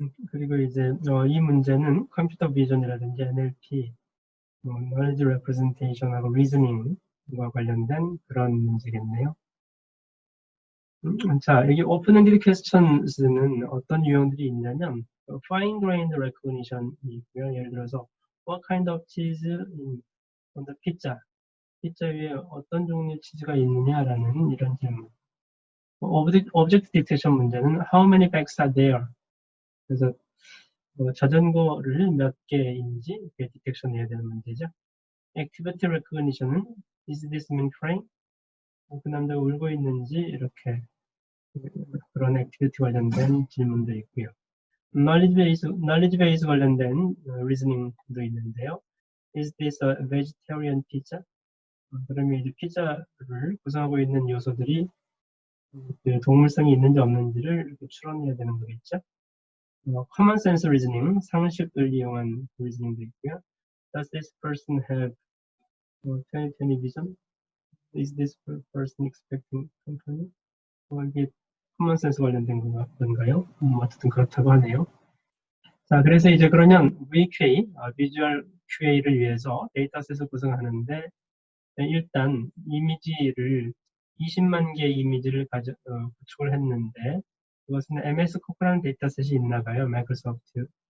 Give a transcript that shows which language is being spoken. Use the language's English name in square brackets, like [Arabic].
[Korean] 그리고 이제 이 문제는 컴퓨터 비전이라든지 NLP, knowledge representation하고 reasoning과 관련된 그런 문제겠네요. 자, 여기 오픈엔디드 퀘스천스는 어떤 유형들이 있냐면 fine grained recognition이 있고요. 예를 들어서 [English] what kind of cheese on the pizza? [Korean] 피자 위에 어떤 종류의 치즈가 있느냐라는 이런 질문. [English] object detection 문제는 how many bags are there? [Korean] 그래서 자전거를 몇 개인지 디텍션 해야 되는 문제죠. [English] activity recognition은 is this man crying? [Korean] 그 남자가 울고 있는지 이렇게 그런 액티비티 관련된 질문도 있고요. knowledge base 관련된 reasoning도 있는데요. [English] Is this a vegetarian pizza? [Korean] 그러면 이제 피자를 구성하고 있는 요소들이 동물성이 있는지 없는지를 이렇게 추론해야 되는 거겠죠. common sense reasoning, 상식을 이용한 reasoning도 있고요. [English] Does this person have 20/20 vision? Is this person expecting company? [Korean] 이게 common sense 관련된 건가요? 어쨌든 그렇다고 하네요. 자, 그래서 이제 그러면 VQA, 비주얼 QA를 위해서 데이터셋을 구성하는데 일단 이미지를 20만 개의 이미지를 구축을 했는데 그것은 MS 코프라는 데이터셋이 있나 봐요. 마이크로소프트.